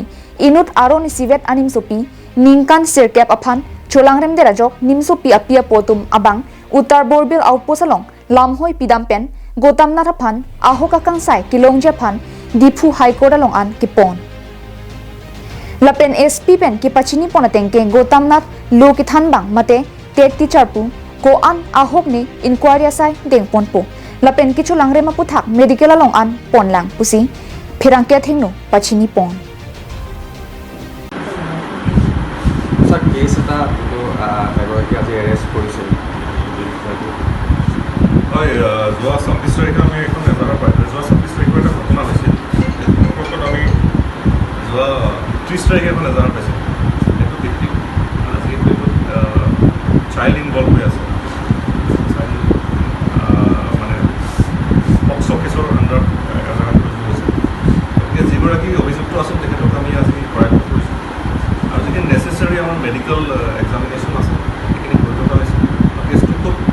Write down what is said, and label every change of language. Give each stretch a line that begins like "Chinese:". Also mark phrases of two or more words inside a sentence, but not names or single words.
Karbi: inut aro ni sivet anim sopi ningkan sirkep aphan Cholangrem de rajok nimsopi apia potum abang Uttar Borbil outpost along Lamhoi pidam pen Gautam Nath aphan ahokakang sai kilongje phan Dipu High Court along an kipon Lapen SP pen ki pachini ponatengke Gautam Nath lu ki thanbang mate tet teacher pu ko an ahok ni inquiry sai deng ponpo lapen ki Cholangrem puthak medical along an ponlang pusi phirangke thingno pachini pon
Assamese: Sir case eta to egoiki aji arrest korise হয় যোৱা 26 তাৰিখে আমি এখন এজাহাৰ পাইছোঁ যোৱা 26 তাৰিখে এটা ঘটনা হৈছিল ওপৰত আমি যোৱা 30 তাৰিখে এখন এজাহাৰ পাইছিলোঁ এইটো ভিত্তিক যিহেতু
English: child involve
Assamese: হৈ আছে চাইল্ড মানে
English: POCSO caseৰ underত
Assamese: এজাহাৰটো ৰুজু হৈছে গতিকে যিগৰাকী অভিযুক্ত আছিল তেখেতক আমি আজি কৰায়ত্ব কৰিছোঁ আৰু যিখিনি নেচেচাৰী আমাৰ
English: medical examination
Assamese: আছে সেইখিনি কৰি থকা হৈছে কেছটো খুব